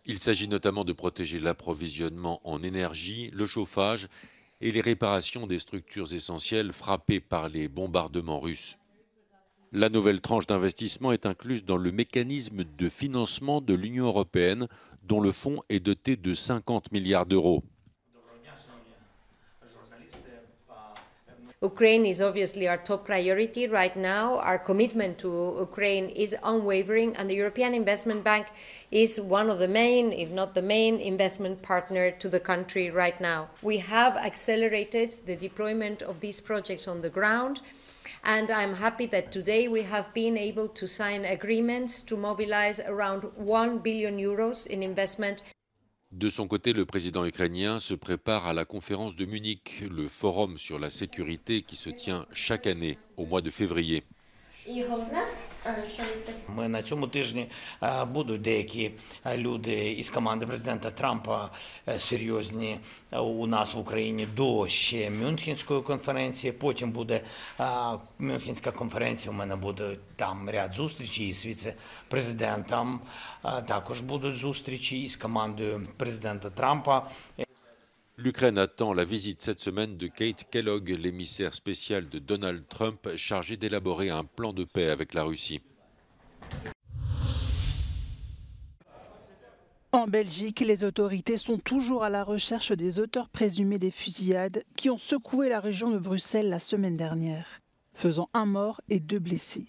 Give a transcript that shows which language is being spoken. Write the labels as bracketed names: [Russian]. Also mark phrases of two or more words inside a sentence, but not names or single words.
[French] Il s'agit notamment de protéger l'approvisionnement en énergie, le chauffage et les réparations des structures essentielles frappées par les bombardements russes. La nouvelle tranche d'investissement est incluse dans le mécanisme de financement de l'Union européenne, dont le fonds est doté de 50 milliards d'euros. [English] Ukraine is obviously our top priority right now. Our commitment to Ukraine is unwavering, and the European Investment Bank is one of the main, if not the main, investment partner to the country right now. We have accelerated the deployment of these projects on the ground, and I'm happy that today we have been able to sign agreements to mobilize around 1 billion euros in investment. [French] De son côté, le président ukrainien se prépare à la conférence de Munich, le forum sur la sécurité qui se tient chaque année au mois de février. [Ukrainian] На цьому тижні будуть деякі люди із команди президента Трампа серйозні у нас в Україні до ще Мюнхенської конференції. Потім буде Мюнхенська конференція, у мене буде там ряд зустрічей із віце-президентом. Також будуть зустрічі із командою президента Трампа. [French] L'Ukraine attend la visite cette semaine de Kate Kellogg, l'émissaire spécial de Donald Trump, chargé d'élaborer un plan de paix avec la Russie. En Belgique, les autorités sont toujours à la recherche des auteurs présumés des fusillades qui ont secoué la région de Bruxelles la semaine dernière, faisant un mort et 2 blessés.